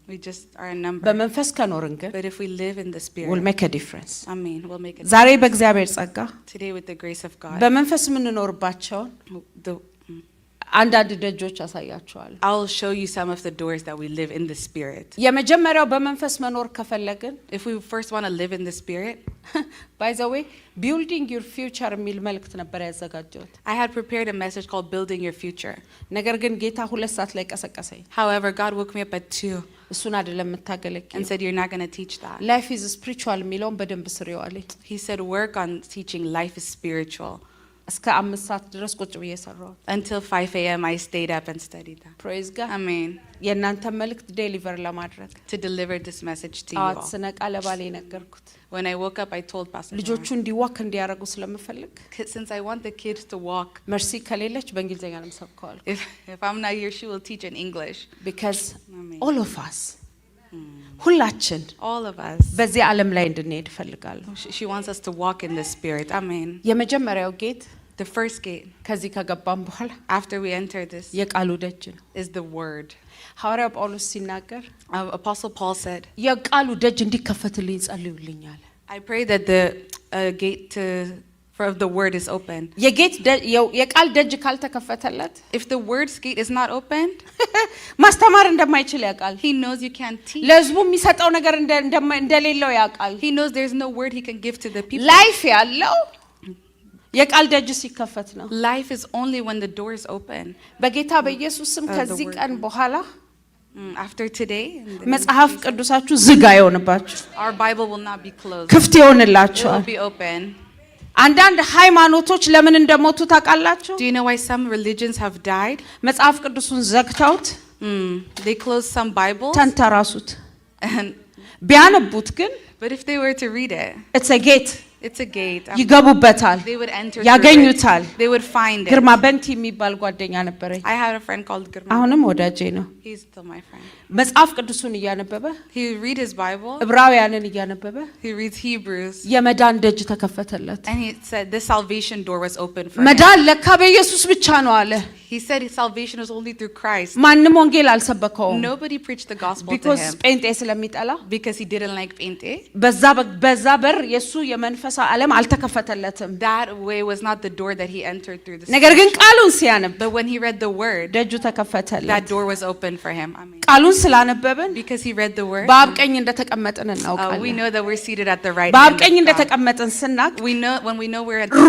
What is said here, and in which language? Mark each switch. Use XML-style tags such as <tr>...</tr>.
<en>We just are a number.</en> <am>በመንፈስ ከኖርን ግን</am> <en>But if we live in the will Spirit, make a difference። Amen, we'll make it.</en> <am>ዛሬ በእግዚአብሔር ጸጋ</am> <en>Today with the grace of God,</en> <am>በመንፈስ የምንኖርባቸውን</am> <en>the,</en> <am>አንዳንድ ደጆች አሳያቸዋለሁ።</am> <en>I'll show you some of the doors that we live in the Spirit.</en> <am>የመጀመሪያው በመንፈስ መኖር ከፈለግን</am> <en>If we first want to live in the Spirit, ባይ ዘ ዌይ ቢልዲንግ ዩር ፊውቸር</en> <am>የሚል መልእክት ነበር ያዘጋጀሁት።</am> <en>I had prepared a message called Building Your Future.</en> <am>ነገር ግን ጌታ 2 ሰዓት ላይ ቀሰቀሰኝ።</am> <en>However, God woke me up at 2</en> <am>እሱን አይደለም የምታገለግለው</am> <en>and said, you're not going to teach that. ላይፍ ኢዝ ስፒሪቹዋል</en> <am>የሚለውን በደንብ ስሪዋለኝ።</am> <en>He said, work on teaching life is spiritual.</en> <am>እስከ 5 ሰዓት ድረስ ቁጭ ብዬ ሰራው።</am> <en>Until 5 a.m. I stayed up and studied that. ፕሬዝ ጋድ። Amen.</en> <am>የእናንተ መልእክት ዴሊቨር ለማድረግ</am> <en>To deliver this message to you አት all.</en> <am>ስነቃ ለባሌ ነገርኩት።</am> <en>When I woke up, I told Pastor</en> <am>ልጆቹ</am> <en>Lauren,</en> <am>እንዲዋክ እንዲያረጉ ስለምፈልግ</am> <en>since I want the kids to walk,</en> <am>መርሲ ከሌለች በእንግሊዘኛ ነው የምሰብከው</am> <en>if I'm not here, she will teach in English. because Amen. all of us</en> <am>ሁላችን</am> <en>All of us.</en> <am>በዚህ ዓለም ላይ እንድንሄድ እፈልጋለሁ።</am> <en>She wants us to walk in the Spirit. Amen.</en> <am>የመጀመሪያው ጌት</am> <en>The first gate,</en> <am>ከዚህ ከገባን በኋላ</am> <en>after we enter this,</en> <am>የቃሉ ደጅ ነው።</am> <en>is the Word.</en> <am>ሐዋርያው ጳውሎስ ሲናገር</am> <en>Apostle Paul said,</en> <am>የቃሉ ደጅ እንዲከፈትልኝ ጸልዩልኝ አለ።</am> <en>I pray that the gate for the Word is open.</en> <am>የቃል ደጅ ካልተከፈተለት</am> <en>If the Word's gate is not opened,</en> <am>ማስተማር እንደማይችል ያውቃል።</am> <en>he knows you can't teach.</en> <am>ለህዝቡ የሚሰጠው ነገር እንደሌለው ያውቃል።</am> <en>He knows there's no word he can give to the people.</en> <am>ላይፍ ያለው የቃል ደጅ ሲከፈት ነው።</am> <en>Life is only when the door is open.</en> <am>በጌታ በኢየሱስ ስም ከዚህ ቀን በኋላ</am> <en>After today,</en> <am>መጽሐፍ ቅዱሳችሁ ዝግ አይሆንባችሁ፣</am> <en>our Bible will not be closed.</en> <am>ክፍት</am> <en>It</en> <am>ይሆንላችኋል።</am> <en>will be open.</en> <am>አንዳንድ ሃይማኖቶች ለምን እንደሞቱ ታውቃላችሁ?</am> <en>Do you know why some religions have died?</en> <am>መጽሐፍ ቅዱሱን ዘግተውት</am> <en>They closed some Bibles.</en> <am>ተንተራሱት።</am> <en>And,</en> <am>ቢያነቡት ግን</am> <en>but if they were to read it, it's a gate it's a gate.</en> <am>ይገቡበታል፣</am> <en>They would enter through</en> <am>ያገኙታል።</am> <en>it. They would find it.</en> <am>ግርማ በንቲ የሚባል ጓደኛ ነበረኝ።</am> <en>I had a friend called Gurma.</en> <am>አሁንም ወዳጄ ነው።</am> <en>He's still my friend.</en> <am>መጽሐፍ ቅዱሱን እያነበበ</am> <en>He would read his Bible.</en> <am>ዕብራውያንን እያነበበ</am> <en>He reads Hebrews.</en> <am>የመዳን ደጅ ተከፈተለት።</am> <en>And he said this salvation door was open for him.</en> <am>መዳን ለካ በኢየሱስ ብቻ ነው አለ።</am> <en>He said his salvation was only through Christ.</en> <am>ማንም ወንጌል አልሰበከውም።</am> <en>Nobody preached the gospel to because him</en> <am>ጴንጤ ስለሚጠላ</am> <en>because he didn't like Pente.</en> <am>በዛ በር የሱ የመንፈሳ ዓለም አልተከፈተለትም።</am> <en>That way was not the door that he entered through the</en> <am>ነገር ግን</am> <en>spiritual.</en> <am>ቃሉን ሲያነብ</am> <en>But when he read the word,</en> <am>ደጁ ተከፈተለት።</am> <en>that door was open for him. Amen.</en> <am>ቃሉን ስላነበብን</am> <en>Because he read the word,</en> <am>በአብ ቀኝ እንደተቀመጥን</am> <en>we</en> <am>እናውቃለን።</am> <en>know that we're seated at the right</en> <am>በአብ</am> <en>hand</en> <am>ቀኝ</am> <en>of God.</en> <am>እንደተቀመጥን ስናቅ</am> <en>We know when we know we're at the</en>